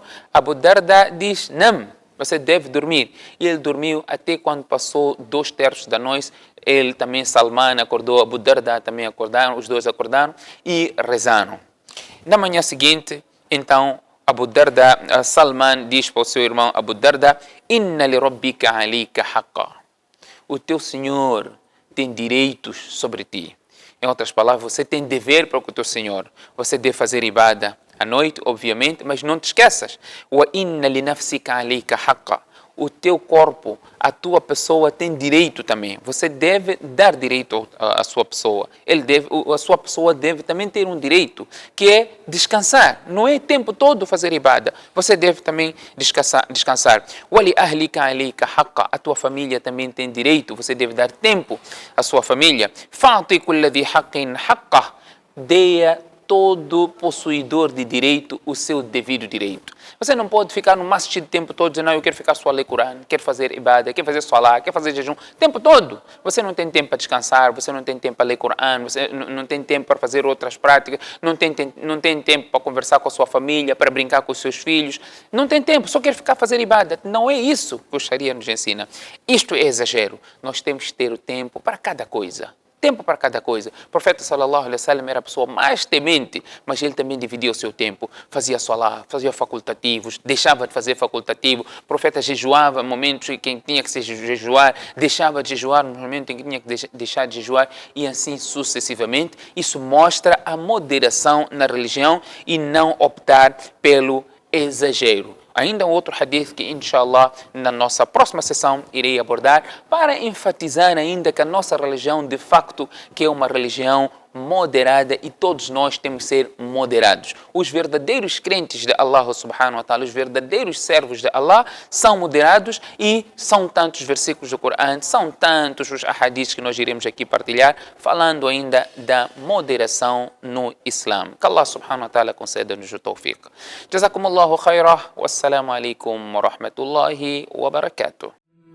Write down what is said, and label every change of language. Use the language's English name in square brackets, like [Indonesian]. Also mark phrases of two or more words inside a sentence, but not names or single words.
[Portuguese] Abu Darda diz: "Não, você deve dormir." E ele dormiu até quando passou 2/3 da noite. Ele também, Salman, acordou, Abu Darda também acordaram, os dois acordaram e rezaram. Na manhã seguinte, então, Salman diz para o seu irmão Abu Darda: [Arabic] "إن لربك عليك حقا." [Portuguese] O teu Senhor tem direitos sobre ti. Em outras palavras, você tem dever para com o teu Senhor. Você deve fazer ibada à noite, obviamente, mas não te esqueças. [Arabic] "وإن لنفسك عليك حقا." [Portuguese] O teu corpo, a tua pessoa tem direito também. Você deve dar direito à sua pessoa. A sua pessoa deve também ter um direito, que é descansar. Não é o tempo todo fazer ibada. Você deve também descansar. [Arabic] "ولأهلك عليك حقا." [Portuguese] A tua família também tem direito. Você deve dar tempo à sua família. [Arabic] "فأعط كل ذي حق حقه." [Portuguese] Dê todo possuidor de direito o seu devido direito. Você não pode ficar no masjid o tempo todo dizendo: "Não, eu quero ficar só a ler Corão, quero fazer ibada, quero fazer salah, quero fazer jejum", o tempo todo. Você não tem tempo para descansar, você não tem tempo para ler Corão, você não tem tempo para fazer outras práticas, não tem tempo para conversar com a sua família, para brincar com os seus filhos. Não tem tempo, só quer ficar a fazer ibada. Não é isso que o Sharia nos ensina. Isto é exagero. Nós temos que ter o tempo para cada coisa. Tempo para cada coisa. O profeta [Arabic] صلى الله عليه وسلم [Portuguese] era a pessoa mais temente, mas ele também dividia o seu tempo. Fazia salah, fazia facultativos, deixava de fazer facultativo. O profeta jejuava em momentos em que tinha que se jejuar, deixava de jejuar no momento em que tinha que deixar de jejuar, e assim sucessivamente. Isso mostra a moderação na religião e não optar pelo exagero. Ainda um outro hadith que, inshallah, na nossa próxima sessão irei abordar para enfatizar ainda que a nossa religião, de facto, que é uma religião moderada e todos nós temos que ser moderados. Os verdadeiros crentes de Allah [Arabic] سبحانه وتعالى, [Portuguese] os verdadeiros servos de Allah são moderados, e são tantos versículos do Corão, são tantos os ahadiths que nós iremos aqui partilhar, falando ainda da moderação no Islã. Que Allah [Arabic] سبحانه وتعالى [Portuguese] conceda-nos o tawfiq. [Arabic] جزاكم الله خيرا. والسلام عليكم ورحمة الله وبركاته.